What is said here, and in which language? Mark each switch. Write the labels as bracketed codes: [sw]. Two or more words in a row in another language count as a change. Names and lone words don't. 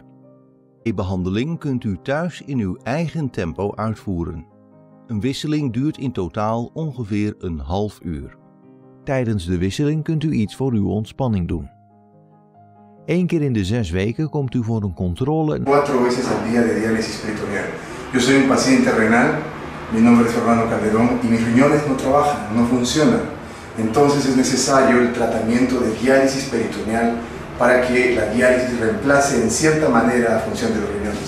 [nl] De behandeling kunt u thuis in uw eigen tempo uitvoeren. Een wisseling duurt in totaal ongeveer een half uur. Tijdens de wisseling kunt u iets voor uw ontspanning doen. 1 keer in de 6 weken komt u voor een controle. [es] 4 veces al día de diálisis peritoneal. Yo soy un paciente renal, mi nombre es Fernando Calderón y mis riñones no trabajan, no funcionan. Entonces es necesario el tratamiento de diálisis peritoneal para que la diálisis reemplace en cierta manera la función de los riñones.